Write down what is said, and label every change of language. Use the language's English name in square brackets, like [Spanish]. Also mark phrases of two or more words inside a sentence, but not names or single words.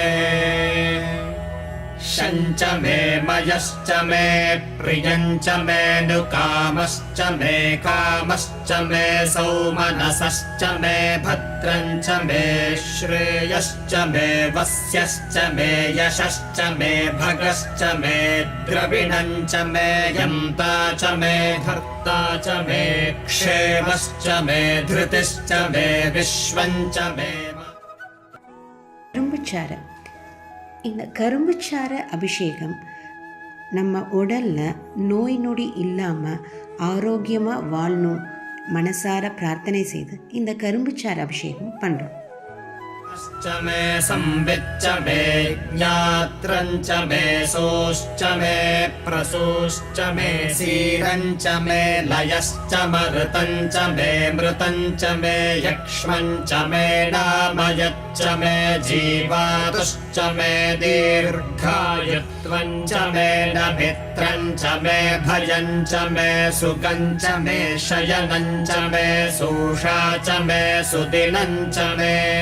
[Sanskrit] शञ्च मे मयश्च मे प्रियम् च मे नुकामश्च मे कामश्च मे सौमनसश्च मे भद्रम् च मे श्रेयश्च मे वस्यश्च मे यशश्च मे भगश्च मे द्रविणम् च मे यन्ता च मे धर्ता च मे क्षेमश्च मे धृतिश्च मे विश्वम् च मे. [Tamil] கரும்புச்சாறு. இந்த கரும்புச்சாறு அபிஷேகம் நம்ம உடலில் நோய் நொடி இல்லாமல் ஆரோக்கியமாக வாழணும் மனசார பிரார்த்தனை செய்து இந்த கரும்புச்சாறு அபிஷேகம் பண்ணுறோம். [Sanskrit] च मे संविच्च मे ज्ञात्रञ्च मे सोश्च मे प्रसूश्च मे सीरञ्च मे लयश्च मरुतञ्च मे मृतञ्च मे यक्ष्मञ्च मे नामयच्च मे जीवातुश्च मे दीर्घायुत्वञ्च मे नभित्रञ्च मे भयञ्च मे सुगञ्च मे शयनञ्च मे सूषा च मे सुदिनञ्च मे